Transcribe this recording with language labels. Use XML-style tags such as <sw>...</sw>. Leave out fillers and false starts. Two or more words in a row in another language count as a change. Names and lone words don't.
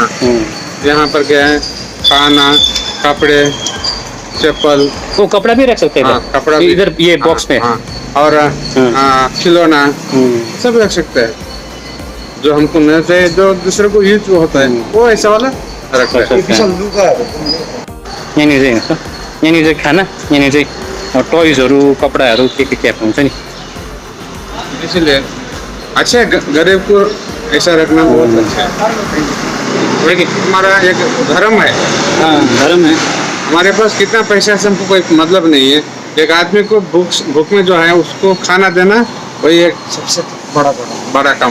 <hi>हाँ यहाँ पर क्या है, खाना, कपड़े, चप्पल। वो कपड़ा भी रख सकते हैं हाँ कपड़ा भी इधर ये बॉक्स में। हाँ और खिलौना सब रख सकते हैं, जो हमको नहीं चाहिए, जो दूसरे को यूज होता है वो ऐसा वाला रखता है।</hi> <ne>यहाँनिर चाहिँ हेर्नुहोस् त, यहाँनिर चाहिँ खाना, यहाँनिर चाहिँ टोइजहरू, कपडाहरू के क्याप हुन्छ नि।</ne> <hi>इसलिए अच्छा है, गरीब को ऐसा रखना बहुत अच्छा है। लेकिन हमारा एक धर्म है। हाँ धर्म है। हमारे पास कितना पैसा से हमको कोई मतलब नहीं है, एक आदमी को भूख में जो है उसको खाना देना वही एक सबसे बड़ा काम।</hi>